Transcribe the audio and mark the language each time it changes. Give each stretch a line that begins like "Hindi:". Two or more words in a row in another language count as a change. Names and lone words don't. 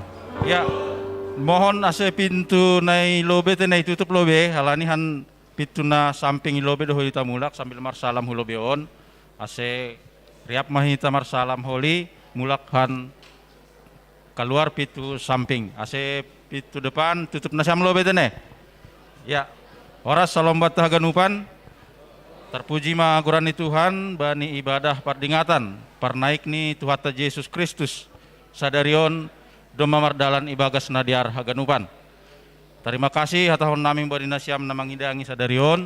Batak Simalungun: Ya, mohon ase pintu nai lobe te nai tutup lobe. Halani han pintu na samping lobe doh hita mulak sambil marsalam hulobe on. Ase riap mahita marsalam holi mulak han keluar pintu samping. Ase pintu depan tutup nasam lobe te ne. Ya, oras salam bata ganupan.
Indonesian: Terpuji magurani Tuhan
Batak Simalungun: bani ibadah pardingatan parnaik ni Tuhan Yesus Kristus. Sadarion doma mardalan ibagas nadiar haganupan.
Indonesian: Terima kasih
Batak Simalungun: hatahon nami bani nasiam namangidangi sadarion.